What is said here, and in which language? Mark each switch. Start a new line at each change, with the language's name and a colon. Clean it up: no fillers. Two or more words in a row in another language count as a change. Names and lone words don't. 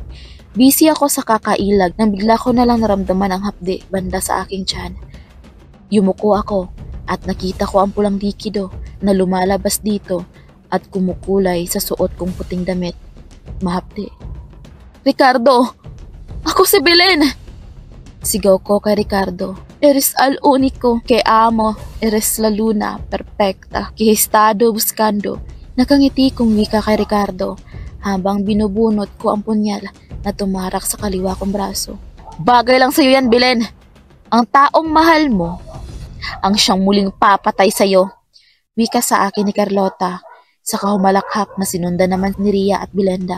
Filipino: Busy ako sa kakailag nang bigla ko na lang naramdaman ang hapdi banda sa aking tiyan. Yumuko ako at nakita ko ang pulang likido na lumalabas dito at kumukulay sa suot kong puting damit. Mahapdi. Ricardo! Ako si Belen! Sigaw ko kay Ricardo.
Spanish: Eres al único que amo. Eres la luna perfecta que he estado buscando.
Filipino: Nakangiti kong wika kay Ricardo habang binubunot ko ang punyal na tumarak sa kaliwa kong braso. Bagay lang sa'yo yan, Belen. Ang taong mahal mo ang siyang muling papatay sa'yo. Wika sa akin ni Carlota sa kahumalakhak na sinundan naman ni Ria at Belenda.